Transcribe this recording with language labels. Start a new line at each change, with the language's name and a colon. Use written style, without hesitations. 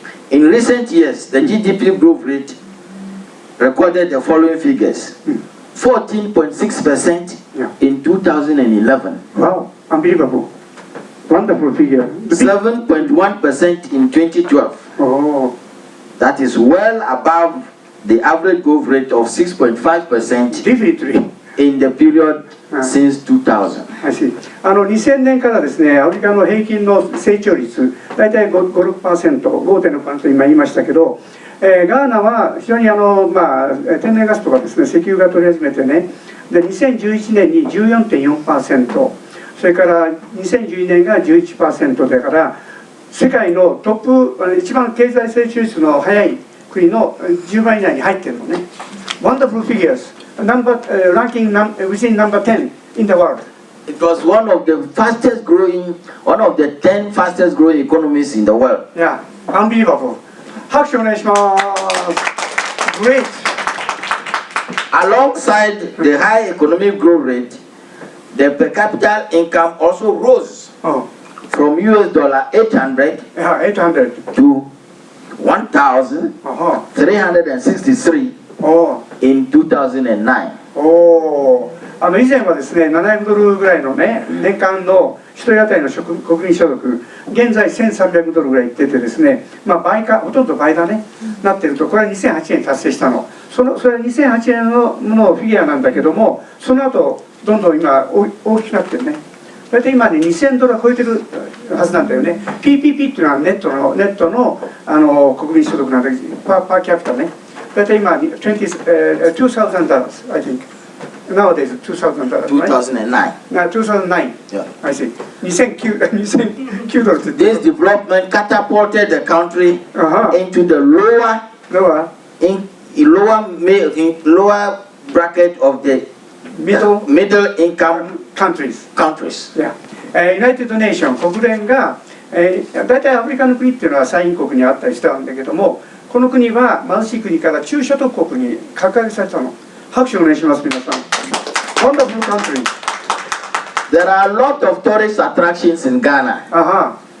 English: In recent years, the GDP growth rate recorded the following figures: 14.6% in 2011. Wow, unbelievable. Wonderful figure. 7.1% in 2012. That is well above the average growth rate of 6.5% in the period since 2000. I see.
Japanese: 2000年からですね、アフリカの平均の成長率、大体 5-6%、5.6% 今言いましたけど、ガーナは非常に天然ガスとかですね、石油が取り始めてね、で2011年に 14.4%、それから2012年が 11% だから、世界のトップ、一番経済成長率の速い国の10番以内に入ってるのね。
English: Wonderful figures. Ranking within number 10 in the world. It was one of the 10 fastest growing economies in the world. Yeah, unbelievable.
Japanese: 拍手お願いします。
English: Great. Alongside the high economic growth rate, the per capita income also rose from $800 to 1,363 in 2009.
Japanese: 以前はですね、$700ぐらいのね、年間の1人当たりの国民所得、現在$1,300ぐらいいっててですね、まあ倍か、ほとんど倍だね、なってると、これは2008年達成したの。それは2008年のものフィギュアなんだけども、その後、どんどん今大きくなってるね。大体今ね、$2,000超えてるはずなんだよね。PPP っていうのはネットの国民所得なんだけど、パーキャピタね。大体今$
English: 2,000 I think. Nowadays $2,000. 2009. 2009. Yeah. I see. $2,009 This development catapulted the country into the lower bracket of the middle income countries. Yeah.
Japanese: United Nations 国連が大体アフリカの国っていうのは産油国にあったりしたんだけども、この国は貧しい国から中所得国に格上げされたの。拍手お願いします皆さん。
English: Wonderful country. There are a lot of tourist attractions in Ghana.